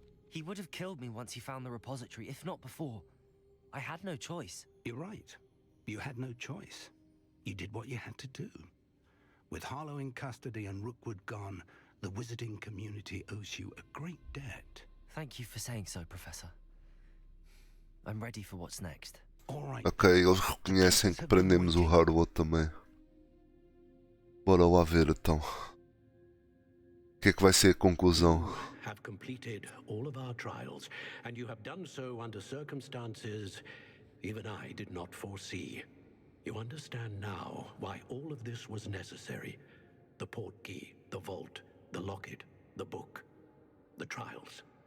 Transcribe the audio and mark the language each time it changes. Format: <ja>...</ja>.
<en>He would have killed me once he found the repository, if not before. I had no choice. You're right. You had no choice. You did what you had to do. With Harlow in custody and Rookwood gone, the wizarding community owes you a great debt. Thank you for saying so, Professor. I'm ready for what's next. All right.</en> <pt>Ok, eles reconhecem que prendemos o Harlow também. Bora lá ver então. O que é que vai ser a conclusão?</pt> <en>Have completed all of our trials, and you have done so under circumstances even I did not foresee. You understand now why all of this was necessary. The portkey, the vault, the locket, the book, the trials.</en>